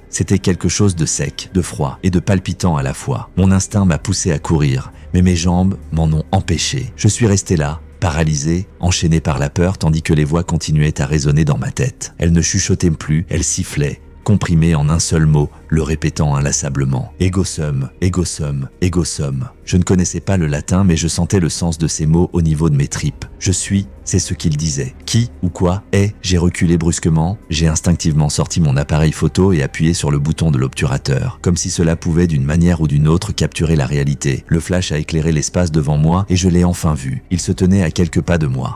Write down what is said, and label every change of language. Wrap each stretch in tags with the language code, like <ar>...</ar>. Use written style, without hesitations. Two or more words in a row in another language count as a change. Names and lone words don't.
<fr>C'était quelque chose de sec, de froid et de palpitant à la fois. Mon instinct m'a poussé à courir, mais mes jambes m'en ont empêché. Je suis resté là, paralysé, enchaîné par la peur, tandis que les voix continuaient à résonner dans ma tête. Elles ne chuchotaient plus, elles sifflaient, comprimées en un seul mot, le répétant inlassablement.</fr> <la>Ego sum, ego sum, ego sum.</la> <fr>Je ne connaissais pas le latin, mais je sentais le sens de ces mots au niveau de mes tripes. Je suis, c'est ce qu'il disait. Qui ou quoi est? J'ai reculé brusquement, j'ai instinctivement sorti mon appareil photo et appuyé sur le bouton de l'obturateur, comme si cela pouvait d'une manière ou d'une autre capturer la réalité. Le flash a éclairé l'espace devant moi et je l'ai enfin vu. Il se tenait à quelques pas de moi.</fr>